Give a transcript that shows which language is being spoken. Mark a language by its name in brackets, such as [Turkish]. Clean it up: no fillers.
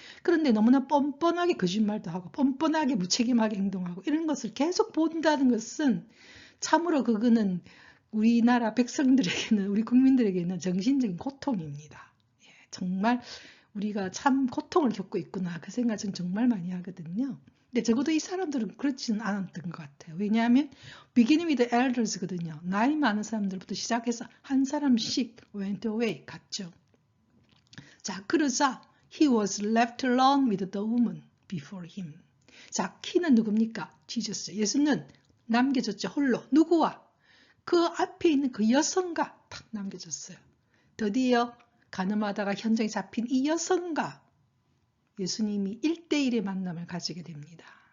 [Korean] 그런데 너무나 뻔뻔하게 거짓말도 하고 뻔뻔하게 무책임하게 행동하고 이런 것을 계속 본다는 것은 참으로 그거는 우리나라 백성들에게는 우리 국민들에게는 정신적인 고통입니다. 정말 우리가 참 고통을 겪고 있구나 그 생각은 정말 많이 하거든요. 근데 적어도 이 사람들은 그렇지는 않았던 것 같아요. 왜냐하면 [English] beginning with the elders거든요. [Korean] 나이 많은 사람들부터 시작해서 한 사람씩 [English] went away [Korean] 갔죠. 자, 그러자 [English] he was left alone with the woman before him. [Korean] 자, he는 누굽니까? Jesus. 예수는 남겨졌죠. 홀로. 누구와? 그 앞에 있는 그 여성과 탁 남겨졌어요. 드디어 가늠하다가 현장에 잡힌 이 여성과 예수님이 1대1의 만남을 가지게 됩니다.